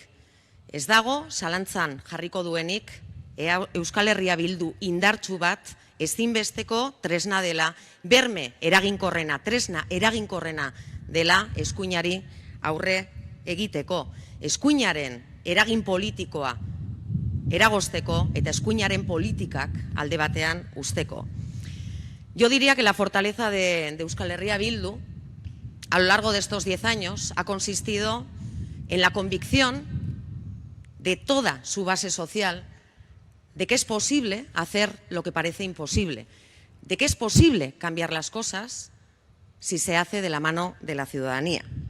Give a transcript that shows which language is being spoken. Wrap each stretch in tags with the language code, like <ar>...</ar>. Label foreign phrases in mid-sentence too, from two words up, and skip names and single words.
<eu>Ez dago zalantzan jarriko duenik Euskal Herria Bildu indartsu bat ezinbesteko tresna dela, berme eraginkorrena, tresna eraginkorrena dela eskuinari aurre egiteko. Eskuinaren eragin politikoa eragozteko eta eskuinaren politikak alde batean usteko.</eu> <es>Yo diría que la fortaleza de Euskal Herria Bildu a lo largo de estos 10 años ha consistido en la convicción de toda su base social de que es posible hacer lo que parece imposible, de que es posible cambiar las cosas si se hace de la mano de la ciudadanía.</es>